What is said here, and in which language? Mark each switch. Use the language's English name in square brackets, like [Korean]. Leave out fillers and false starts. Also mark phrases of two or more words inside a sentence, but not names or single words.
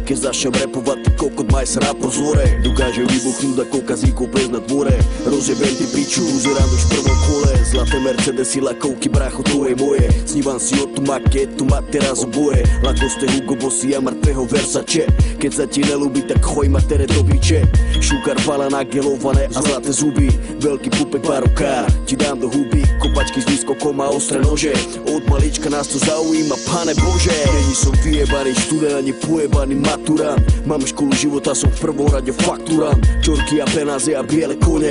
[Slovak] Keď začnem rapovať, ty kokot, maj sa na pozore. Dokážem vybuchnúť ako kazíkov ples na dvore. Rozjebem ty piču, uzerám už v prvom kole. Zlaté Mercedesy, lakovky, brácho, to je moje. Snívam si o tú maketu, mať teraz oboje. Lakoste Hugo Bossy a mŕtvého Versace. Keď sa ti nelúbi, tak choj matere do biče. [Romany] Šukar pala [Slovak] nagelované a zlaté zuby. Veľký pupek parokár, ti dám do huby. Kopačky s výskokom a ostré nože. Od malička nás to zaujíma, pane Bože. Není som vyjebaný študent ani pojebaný maturant. Mám školu života, som v prvom rade fakturant. Čorky a penáze a biele kone.